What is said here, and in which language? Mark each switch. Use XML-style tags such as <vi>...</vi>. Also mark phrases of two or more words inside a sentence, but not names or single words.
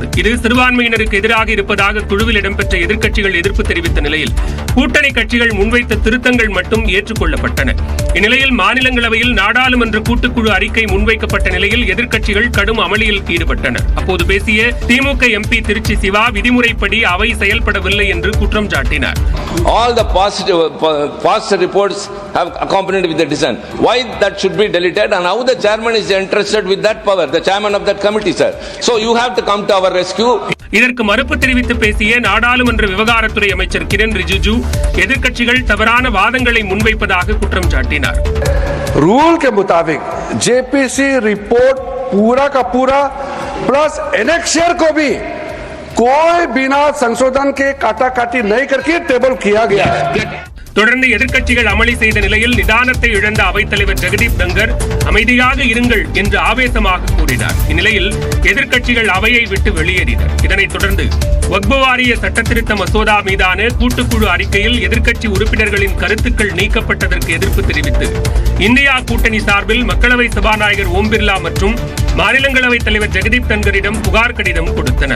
<ta>இது சிறுபான்மையினருக்கு எதிராக இருப்பதாக குழுவில் இடம்பெற்ற எதிர்க்கட்சிகள் எதிர்ப்பு தெரிவித்த நிலையில் கூட்டணி கட்சிகள் முன்வைத்த திருத்தங்கள் மட்டும் ஏற்றுக்கொள்ளப்பட்டன. இந்நிலையில் மாநிலங்களவையில் நாடாளுமன்ற கூட்டுக்குழு அறிக்கை முன்வைக்கப்பட்ட நிலையில் எதிர்க்கட்சிகள் கடும் அமளியில் ஈடுபட்டனர். அப்போது பேசிய திமுக எம்பி திருச்சி சிவா விதிமுறைப்படி அவை செயல்படவில்லை என்று குற்றம் சாட்டினார்.</ta> <en>All the past reports have accompanied with the dissent. Why that should be deleted and how the chairman is entrusted with that power, the chairman of that committee, sir. So you have to come to our rescue.</en> <ta>இதற்கு மறுப்பு தெரிவித்து பேசிய நாடாளுமன்ற விவகாரத்துறை அமைச்சர் கிரண் ரிஜிஜு எதிர்க்கட்சிகள் தவறான வாதங்களை முன்வைப்பதாக குற்றம் சாட்டினார்.</ta> <hi>रूल के मुताबिक JPC रिपोर्ट पूरा का पूरा</hi> <en>plus annexure</en> <hi>को भी कोई बिना संशोधन के काटाकाटी नहीं करके टेबल किया गया है.</hi> <ta>தொடர்ந்து எதிர்க்கட்சிகள் அமளி செய்த நிலையில் நிதானத்தை இழந்த அவைத்தலைவர் ஜெகதீப் தங்கர் அமைதியாக இருங்கள் என்று ஆவேசமாக கூறினார். இந்நிலையில் எதிர்க்கட்சிகள் அவையை விட்டு வெளியேறினர். இதனைத் தொடர்ந்து வக்பு வாரிய சட்டத்திருத்த மசோதா மீதான கூட்டுக்குழு அறிக்கையில் எதிர்க்கட்சி உறுப்பினர்களின் கருத்துக்கள் நீக்கப்பட்டதற்கு எதிர்ப்பு தெரிவித்து இந்தியா கூட்டணி சார்பில் மக்களவை சபாநாயகர் ஓம் பிர்லா மற்றும் மாநிலங்களவை தலைவர் ஜெகதீப் தங்கரிடம் புகார் கடிதம் கொடுத்தனர்.</ta>